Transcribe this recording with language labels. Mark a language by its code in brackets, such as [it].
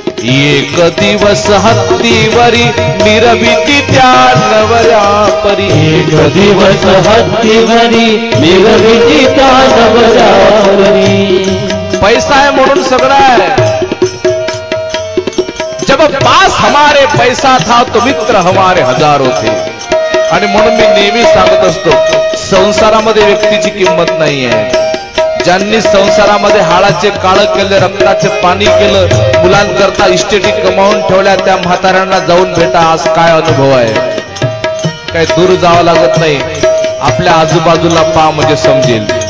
[mr] एक दिवस हत्तीवरी मिरविती त्या नवऱ्या परी एक दिवस हत्तीवरी मिरविती त्या नवऱ्या परी. पैसा आहे म्हणून सगळं आहे. [hi] जब पास हमारे पैसा था तो मित्र हमारे हजारों थे. [mr] आणि म्हणून मी नेहमी सांगत असतो, संसारामध्ये व्यक्तीची किंमत नाही आहे. ज्यांनी संसारामध्ये हाडाचे काळ केले, रक्ताचे पाणी केलं, मुलांकरता इस्टेटी कमावून ठेवल्या, त्या म्हाताऱ्यांना जाऊन भेटा. आज काय अनुभव आहे. काही दूर जावं लागत नाही, आपल्या आजूबाजूला पहा म्हणजे समजेल.